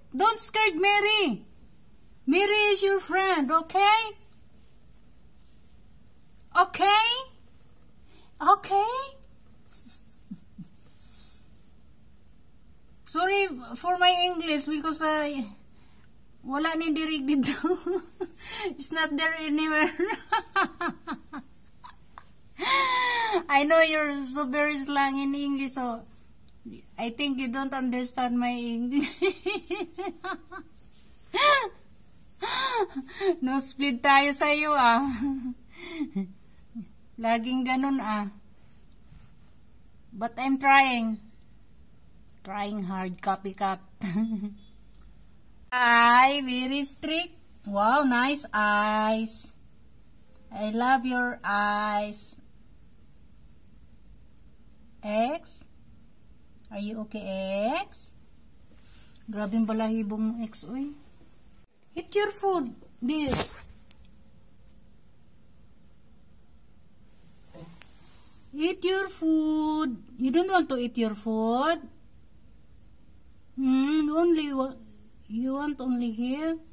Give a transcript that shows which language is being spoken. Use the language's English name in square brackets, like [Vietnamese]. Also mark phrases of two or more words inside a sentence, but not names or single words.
[English] Don't scare Mary. Mary is your friend, okay? Okay? Okay? Sorry for my English because [Filipino] wala ni dirig dito. [English] It's not there anywhere. I know you're so very slang in English, so I think you don't understand my English. [Filipino] No split tayo sa'yo Laging ganun [English] But I'm trying. Trying hard, copycat. Ay, very strict. Wow, nice eyes. I love your eyes. X? Are you okay, X? [Filipino] Grabe yung balahibong X, uy. [English] Eat your food. This. Eat your food. You don't want to eat your food? You want only here?